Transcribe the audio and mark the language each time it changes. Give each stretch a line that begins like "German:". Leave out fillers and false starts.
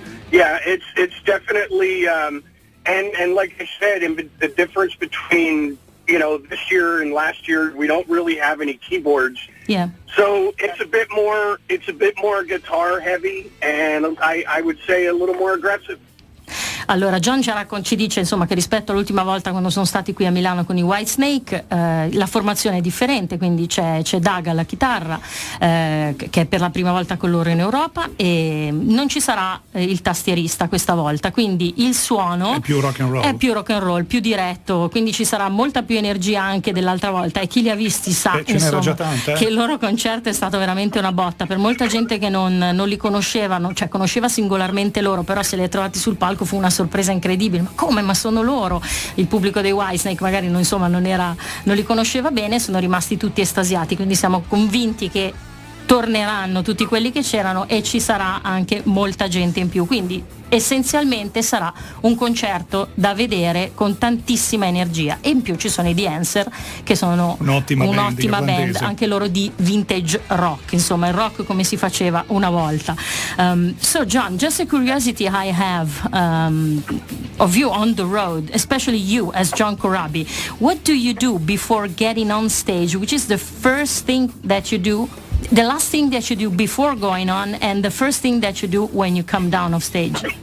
English: Yeah, it's definitely, and like I said, the difference between, this year and last year, we don't really have any keyboards. Yeah. So it's a bit more guitar heavy, and I would say a little more aggressive.
Italian: Allora, John ci dice insomma che rispetto all'ultima volta quando sono stati qui a Milano con i Whitesnake, la formazione è differente, quindi c'è Doug alla chitarra, che è per la prima volta con loro in Europa, e non ci sarà il tastierista questa volta, quindi il suono è più rock and roll, più diretto, quindi ci sarà molta più energia anche dell'altra volta, e chi li ha visti sa insomma, che il loro concerto è stato veramente una botta. Per molta gente che non li conoscevano, cioè conosceva singolarmente loro, però se li ha trovati sul palco fu una sorpresa incredibile. Ma come? Ma sono loro? Il pubblico dei Whitesnake magari non li conosceva bene, sono rimasti tutti estasiati, quindi siamo convinti che torneranno tutti quelli che c'erano e ci sarà anche molta gente in più, quindi essenzialmente sarà un concerto da vedere con tantissima energia, e in più ci sono i The Answer, che sono un'ottima band, anche loro di vintage rock, insomma il rock come si faceva una volta.
English: So John, just a curiosity I have of you on the road, especially you as John Corabi, what do you do before getting on stage? Which is the first thing that you do, the last thing that you do before going on, and the first thing that you do when you come down off stage?